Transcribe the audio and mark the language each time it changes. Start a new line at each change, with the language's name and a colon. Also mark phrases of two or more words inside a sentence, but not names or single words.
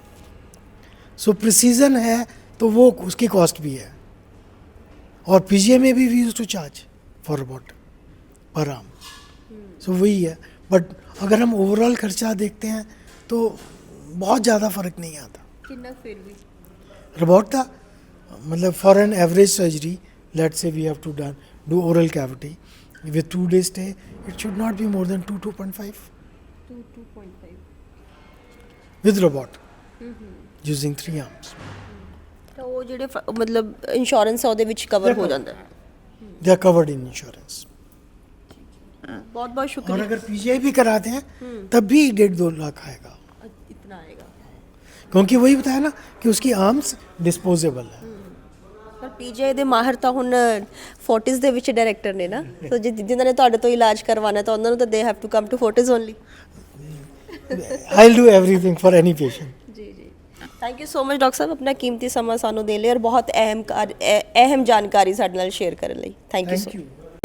Hindi: सो प्रिसीजन है तो वो उसकी कॉस्ट भी है, और पीजीआई में भी
English: we use to charge for robot per arm,
Hindi: सो वही है। बट अगर हम ओवरऑल खर्चा देखते हैं तो बहुत ज़्यादा फ़र्क नहीं आता। कितना फिर भी रोबोट का मतलब
English: for an average surgery, let's say we have to do oral cavity with 2 days stay, it should not be more than 2.5 with robot using 3 arms.
Punjabi: ਤਾਂ ਉਹ ਜਿਹੜੇ ਮਤਲਬ ਇੰਸ਼ੋਰੈਂਸ ਆ ਉਹਦੇ ਵਿੱਚ ਕਵਰ ਹੋ ਜਾਂਦਾ ਹੈ?
English: They are covered in insurance.
Hindi: बहुत बहुत और शुक्रिया। अगर पीजीआई भी कराते हैं तब भी 1.5-2 लाख आएगा, इतना आएगा? क्योंकि वही बताया ना कि उसकी आर्म्स डिस्पोजेबल है।
Punjabi: ਪਰ ਪੀਜੀਆਈ ਦੇ ਮਾਹਰ ਤਾਂ ਹੁਣ ਫੋਰਟਿਸ ਦੇ ਵਿੱਚ ਡਾਇਰੈਕਟਰ ਨੇ ਨਾ, ਸੋ ਜਿਨ੍ਹਾਂ ਨੇ ਤੁਹਾਡੇ ਤੋਂ ਇਲਾਜ ਕਰਵਾਉਣਾ ਤਾਂ ਉਹਨਾਂ ਨੂੰ ਤਾਂ
English: they have to come to Fortis only. I'll do everything for any patient.
Punjabi: ਜੀ ਜੀ,
English: thank you so much
Punjabi: ਡਾਕਟਰ ਸਾਹਿਬ, ਆਪਣਾ ਕੀਮਤੀ ਸਮਾਂ ਸਾਨੂੰ ਦੇਣ ਲਈ ਔਰ ਬਹੁਤ ਅਹਿਮ ਜਾਣਕਾਰੀ ਸਾਡੇ ਨਾਲ ਸ਼ੇਅਰ ਕਰਨ ਲਈ।
English: thank you so Thank you.